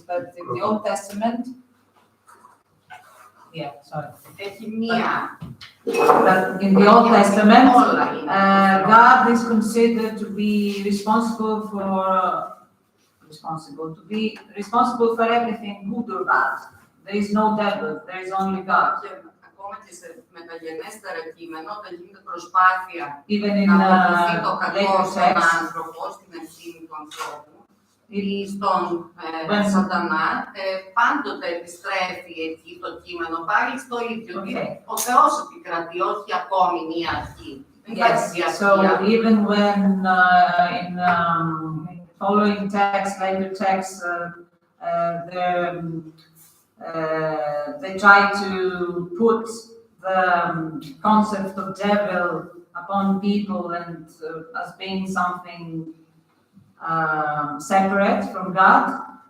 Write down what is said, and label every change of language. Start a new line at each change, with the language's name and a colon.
English: But in the Old Testament, in the Old Testament, God is considered to be responsible for everything good or bad. There is no devil, there is only God.
Greek: Ακόμα και σε μεταγενέστερα κείμενα, όταν γίνεται προσπάθεια να αποδοθεί το κακό στον άνθρωπο, στην ευθύνη του ανθρώπου ή στον σατανά, πάντοτε επιστρέφει εκεί το κείμενο πάλι στο ίδιο. Ο Θεός επικρατεί, όχι ακόμη μία αρχή.
English: Yes, so even when in following texts, later texts, they try to put the concept of devil upon people and as being something separate from God.